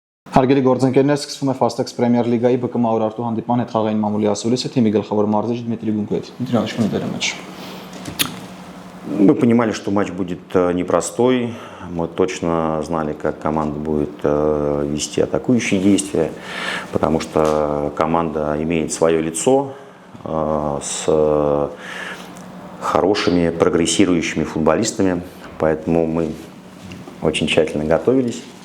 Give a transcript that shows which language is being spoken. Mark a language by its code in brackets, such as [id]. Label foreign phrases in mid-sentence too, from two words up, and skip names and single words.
[hy] Հարգելի գործընկերներ, սկսվում է Fastex Premier League-ի ԲԿՄ Ուրարտու հանդիպման հետ խաղային մամուլի ասուլիսը թիմի գլխավոր մարզիչ Դմիտրի Գունկոյեվ։ Դմիտրий Иванович, [ru] вы матч. Мы понимали, что матч будет непростой. Мы точно знали, как команда будет вести атакующие действия, потому что команда имеет свое лицо с хорошими прогрессирующими футболистами, поэтому мы очень тщательно готовились.